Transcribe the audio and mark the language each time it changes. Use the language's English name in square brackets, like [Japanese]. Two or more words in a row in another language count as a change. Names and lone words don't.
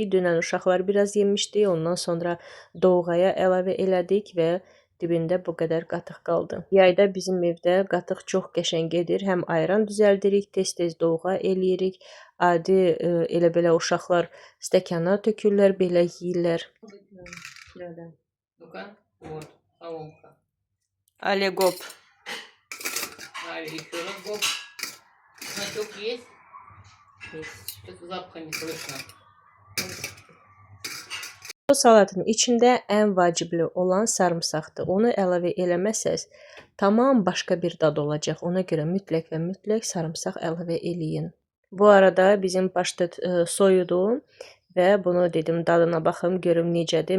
[Azerbaijani] Dünən uşaqlar biraz yemişdi. Ondan sonra dolğaya əlavə elədik və dibində bu qədər qatıq qaldı. Yayda bizim evdə qatıq çox qəşəng gedir. Həm ayran düzəldirik, tez-tez dolğa eləyirik. Adi elə belə uşaqlar stəkana tökürlər, belə yeyirlər. [Russian] Вот, соломка. Ale gob. Еще раз гоп. Значок есть? Есть. Что-то запаха не слышно. [Azerbaijani] Bu salatın içində ən vacibli olan sarımsaqdır. Onu əlavə eləməsəz, tamam başqa bir dad olacaq. Ona görə mütləq və mütləq sarımsaq əlavə eləyin. Bu arada bizim paştet soyudu və bunu dedim dadına baxım, görüm necədir.